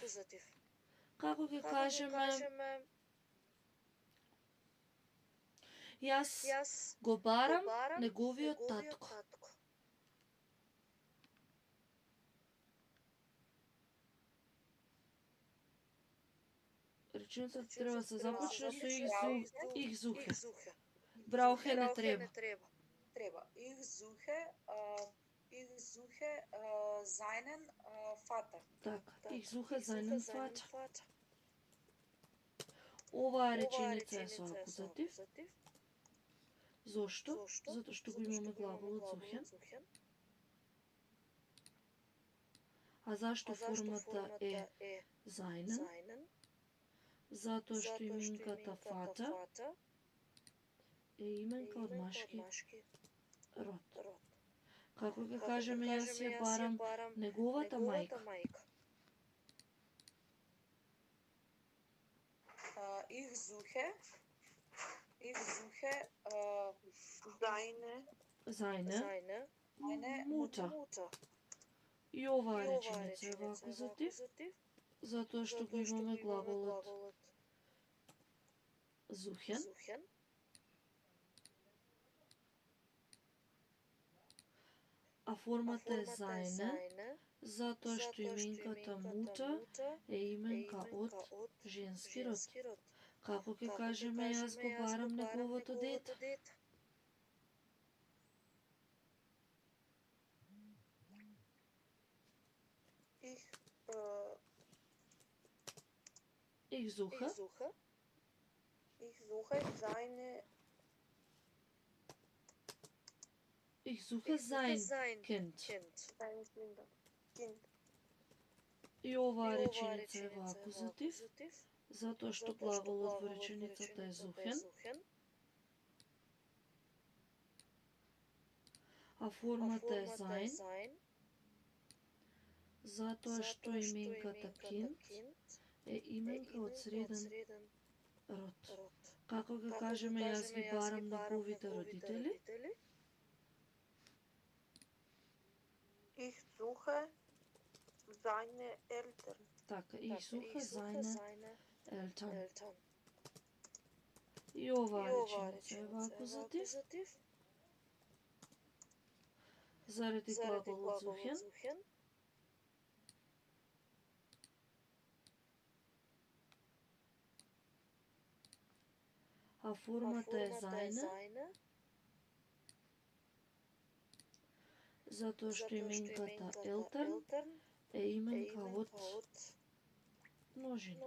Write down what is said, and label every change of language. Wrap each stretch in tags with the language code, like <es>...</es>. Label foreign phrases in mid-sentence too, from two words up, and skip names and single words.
<mk>Како ќе кажеме, јас го барам неговиот татко. Реченицата треба да се започне со</mk> <de>ich suche.</de> <mk>Браухе не треба.</mk> <de>Ich suche seinen Vater. Така, ich suche seinen Vater.</de> <mk>Оваа реченица е со акузатив. Зошто? Затоа што го имаме главолот suchen. А зашто формата е seinen? Затоа што именката Vater е именка од машки род. Како ќе кажеме јас ја барам неговата мајка?</mk> <de>Ich suche seine Mutter.</de> <mk>И оваа реченица е во акузатив, затоа што го имаме главолот suchen. А формата е seine, затоа што именката Mutter е именка од женски род. Како ќе кажеме јас го барам неговото дете?</mk> <de>Ich suche sein Kind.</de> <mk>И оваа реченица е во акузатив, затоа што глаголот во реченицата е suchen, а формата е sein, затоа што именката kind е именка од среден род. Како ќе кажеме јас ги барам неговите родители?</mk> <de>Ich suche seine Eltern. Така, ich suche seine Eltern.</de> <mk>И оваа реченица е во акузатив, заради глаголот suchen, а формата е seine, затоа што именката Eltern е именка од множина.</mk>